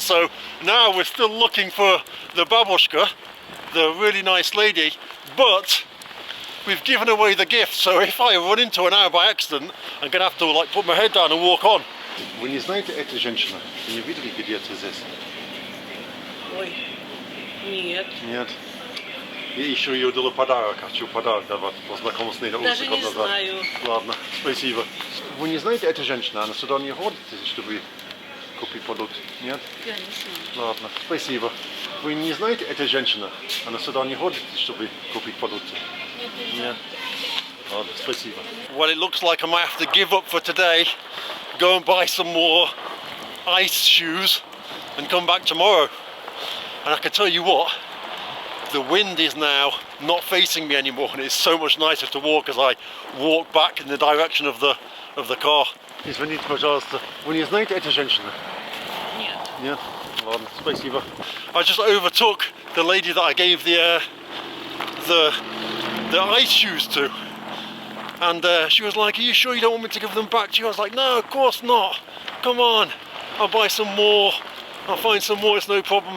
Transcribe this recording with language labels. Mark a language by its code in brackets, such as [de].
[en] So now we're still looking for the Babushka, the really nice lady, but we've given away the gift. So if I run into her now by accident, I'm gonna have to like put my head down and walk on. [ru] Вы не знаете эту женщину? Вы не видели, где это здесь? Ой, нет. Нет. Я еще ее дала подарок, хочу подарок давать, познакомился с ней на улице Даже год не назад. знаю. Ладно, спасибо. Вы не знаете эту женщину? Она сюда не ходит, чтобы купить продукт? Нет? Я не знаю. Ладно, спасибо. Вы не знаете эту женщину? Она сюда не ходит, чтобы купить продукты? Нет. Ладно, спасибо. [en] Well, it looks like I might have to give up for today. Go and buy some more ice shoes and come back tomorrow. And I can tell you what, the wind is now not facing me anymore, and it's so much nicer to walk as I walk back in the direction of the car. [ru] Извините, пожалуйста, вы не знаете эту женщину? Нет. Нет? Ладно, спасибо. [en] I just overtook the lady that I gave the ice shoes to, and she was like, "Are you sure you don't want me to give them back to you?" I was like, "No, of course not. Come on, I'll buy some more. I'll find some more, it's no problem."